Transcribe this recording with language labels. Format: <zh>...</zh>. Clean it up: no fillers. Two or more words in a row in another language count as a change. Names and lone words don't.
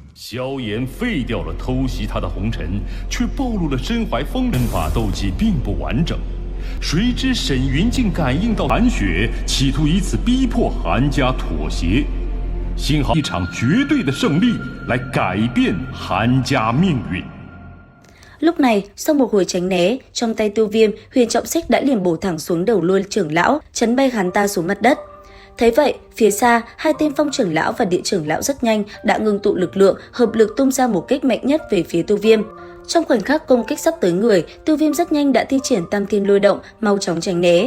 <zh>萧炎废掉了偷袭他的红尘，却暴露了身怀风人法斗技并不完整。谁知沈云竟感应到韩雪，企图以此逼迫韩家妥协。幸好一场绝对的胜利来改变韩家命运。</zh> <vi>Lúc này, sau một hồi tránh né, trong tay Tiêu Viêm, Huyền Trọng Xích đã liền bổ thẳng xuống đầu Lôi trưởng lão, chấn bay hắn ta xuống mặt đất. Thấy vậy, phía xa, hai tên Phong trưởng lão và Địa trưởng lão rất nhanh đã ngưng tụ lực lượng, hợp lực tung ra một kích mạnh nhất về phía Tiêu Viêm. Trong khoảnh khắc công kích sắp tới người, Tiêu Viêm rất nhanh đã thi triển Tam Thiên Lôi Động, mau chóng tránh né.</vi>